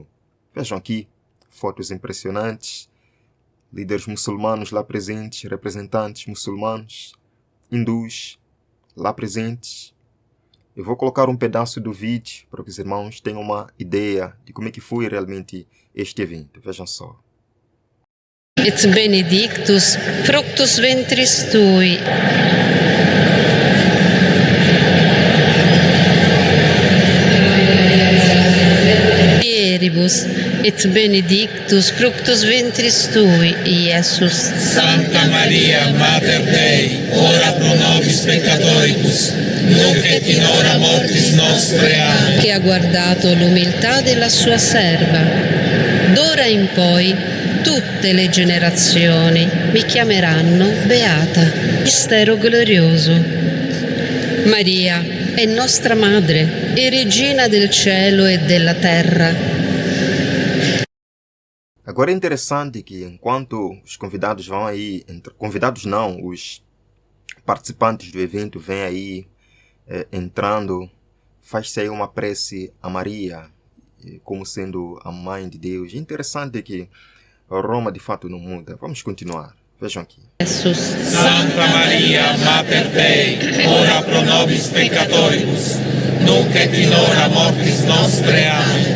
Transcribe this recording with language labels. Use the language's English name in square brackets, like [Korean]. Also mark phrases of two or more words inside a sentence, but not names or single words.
[Portuguese] Vejam aqui, fotos impressionantes, líderes muçulmanos lá presentes, representantes muçulmanos, hindus, lá presentes. Eu vou colocar um pedaço do vídeo para que os irmãos tenham uma ideia de como é que foi realmente este evento. Vejam só. [Latin] Et benedictus fructus ventris tui. Ieribus, et benedictus fructus ventris tui, Iesus. Santa Maria, Mater Dei, ora pro nobis peccatoribus, nunc et in hora mortis nostre. Amen. [Italian] Che ha guardato l'umiltà della sua serva. D'ora in poi tutte le generazioni mi chiameranno beata. Mistero glorioso. Maria è nostra madre e regina del cielo e della terra. [Portuguese] Agora é interessante que enquanto os convidados vão aí, convidados não, os participantes do evento vêm aí entrando, faz-se aí uma prece a Maria, como sendo a mãe de Deus. É interessante que Roma de fato não muda. Vamos continuar. Vejam aqui. [Latin] Jesus. Santa Maria, Mater Dei, ora pro nobis peccatoribus, nunc et in hora mortis nostre. Amen.